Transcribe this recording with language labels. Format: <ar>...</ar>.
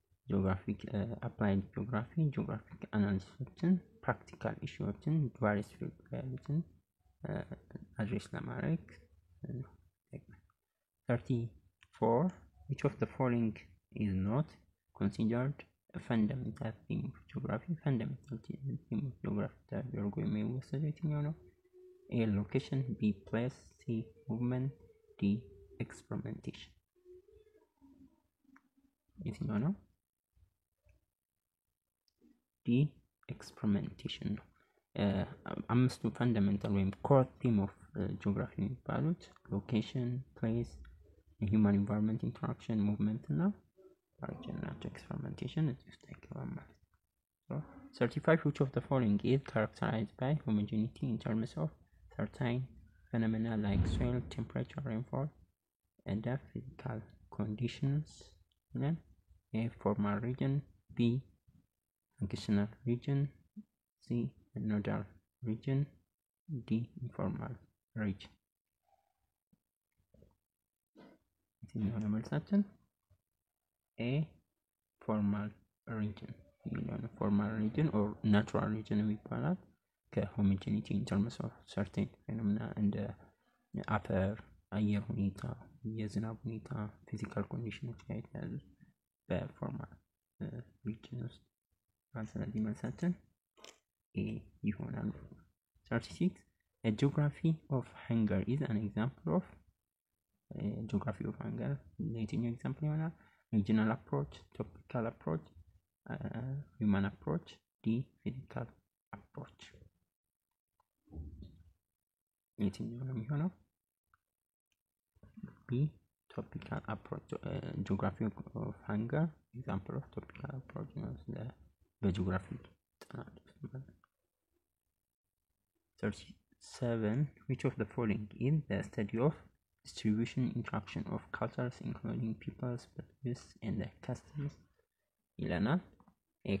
<en>geographic applied geographic analysis practical issues various field</en> <am>ያሉትን አድሬስ ለማድረግ</am> <en>34 which of the following is not considered fundamental theme of geography? fundamental theme of geography</en> <am>ተደርጎ የሚወሰደው የትኛው ነው?</am> <en>A. location, B. place, C. movement, D.</en> <am>experimentation የትኛው ነው?</am> <en>D.</en> <am>experimentation ነው። አምስቱ ፈንዳሜንታል ወይም ኮር ቲም ኦፍ ጂኦግራፊ የሚባሉት ሎኬሽን፣ ፕሌስ፣ ሂውማን ኢንቫይሮንመንት ኢንተራክሽን፣ ሙቭመንት እና origin ናቸው። experimentation እዚህ ውስጥ አይገባም ማለት ነው። 35</am> <en>which of the following is characterized by homogeneity in terms of certain phenomena like soil, temperature, rainfall and the physical conditions? Then A. formal region, B. functional region, C. nodal region, D.</en> <am>informal region የትኛው ነው መልሳችን?</am> <en>A.</en> <am>formal region የሚለው</am> <en>formal region or natural region</en> <am>የሚባላል ከሆሞጂኒቲ</am> <en>in terms of certain phenomena</en> <am>እንደ አፈር፣ አየር ሁኔታ፣ የዝናብ ሁኔታ፣ ፊዚካል ኮንዲሽኖች ጋር የተያዙ በፎርማል region ውስጥ ስለዚህ መልሳችን A ይሆናል። 36</am> <en>A geography of hunger is an example of geography of hunger</en> <am>የትኛው ኤግዛምፕል ይሆናል?</am> <en>regional approach, topical approach, human approach, D.</en> <am>physical approach የትኛው ነው የሚሆነው?</am> <en>B. topical approach geography of hunger example of topical approach</en> <am>ነው በጂኦግራፊ ጥናት።</am> <en>37 which of the following is the study of distribution interaction of cultures including peoples, beliefs and customs</en> <am>ይለናል።</am> <en>A.</en>